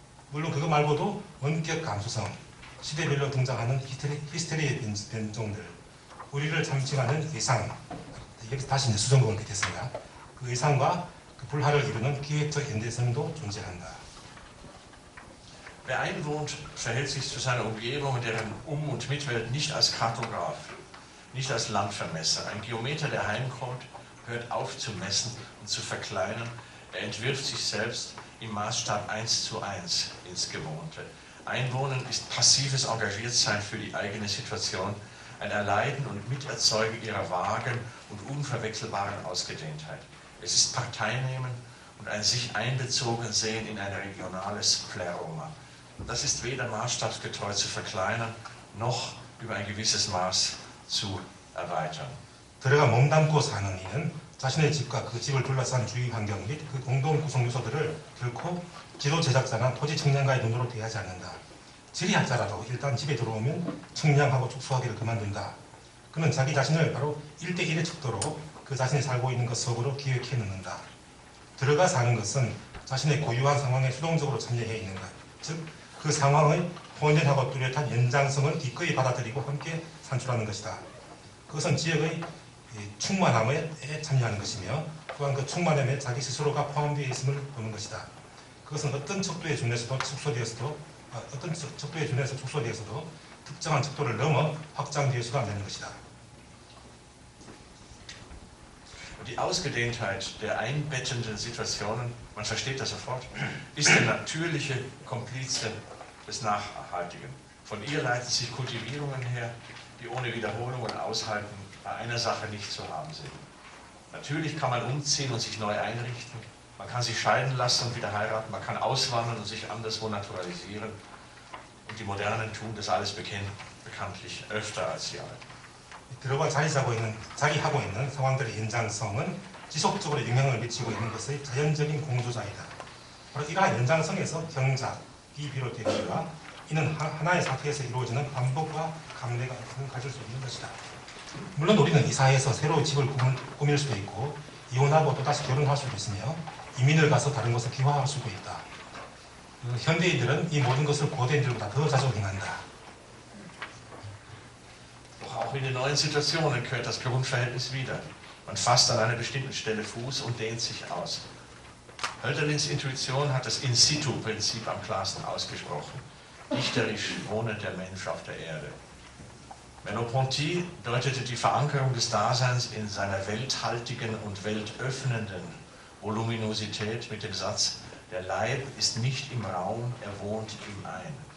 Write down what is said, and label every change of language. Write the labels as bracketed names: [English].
[Korean] 물론 그거 말고도 원격 감수성, 시대별로 등장하는 히스테리의 변종들, 우리를 참칭하는 의상, 여기서 다시 이제 수정곡을 겠습니다. 그 의상과 그 불화를 이루는 기획적 연대성도 존재한다. [German] Wer einwohnt, verhält sich zu seiner Umgebung und deren Um- und Mitwelt nicht als Kartograf, nicht als Landvermesser. Ein Geometer, der heimkommt, hört auf zu messen und zu verkleinern. Er entwirft sich selbst im Maßstab 1:1 ins Gewohnte. Einwohnen ist passives Engagiertsein für die eigene Situation, ein Erleiden und Miterzeugen ihrer vagen und unverwechselbaren Ausgedehntheit. Es ist Parteinehmen und ein sich einbezogen sehen in ein regionales Pleroma. Das ist weder maßstabsgetreu zu verkleinern, noch über ein gewisses Maß zu erweitern. [Korean] 들어가 몸담고 사는 이는 자신의 집과 그 집을 둘러싼 주위 환경 및 그 공동 구성 요소들을 결코 지도 제작자나 토지 청량가의 눈으로 대하지 않는다. 지리학자라도 일단 집에 들어오면 청량하고 축소하기를 그만둔다. 그는 자기 자신을 바로 1:1의 척도로 그 자신이 살고 있는 것 속으로 기획해 놓는다. 들어가 사는 것은 자신의 고유한 상황에 수동적으로 참여해 있는 것, 즉 그 상황의 혼연하고 뚜렷한 연장성을 기꺼이 받아들이고 함께 산출하는 것이다. 그것은 지역의 충만함에 참여하는 것이며 또한 그 충만함에 자기 스스로가 포함되어 있음을 보는 것이다. 그것은 어떤 척도에 준해서 축소되어서도 특정한 척도를 넘어 확장되어서가 안 되는 것이다. [German] Die Ausgedehntheit der einbettenden Situationen, man versteht das sofort, ist der natürliche Komplize des Nachhaltigen. Von ihr leiten sich Kultivierungen her, die ohne Wiederholung und Aushalten bei einer Sache nicht zu haben sind. Natürlich kann man umziehen und sich neu einrichten, man kann sich scheiden lassen und wieder heiraten, man kann auswandern und sich anderswo naturalisieren. Und die Modernen tun das alles bekanntlich öfter als die Alten. [Korean] 들어가 자기 하고 있는 상황들의 연장성은 지속적으로 영향을 미치고 있는 것의 자연적인 공조자이다. 바로 이러한 연장성에서 경작이 비롯되니까 이는 하나의 사태에서 이루어지는 반복과 감내가 가질 수 있는 것이다. 물론 우리는 이 사회에서 새로 집을 꾸밀 수도 있고 이혼하고 또다시 결혼할 수도 있으며 이민을 가서 다른 곳에 귀화할 수도 있다. 현대인들은 이 모든 것을 고대인들보다 더 자주 행한다. [German] Auch in den neuen Situationen gehört das Grundverhältnis wieder. Man fasst an einer bestimmten Stelle Fuß und dehnt sich aus. Hölderlins Intuition hat das In-situ-Prinzip am klarsten ausgesprochen. Dichterisch wohnet der Mensch auf der Erde. Merleau-Ponty deutete die Verankerung des Daseins in seiner welthaltigen und weltöffnenden Voluminosität mit dem Satz: Der Leib ist nicht im Raum, er wohnt ihm ein.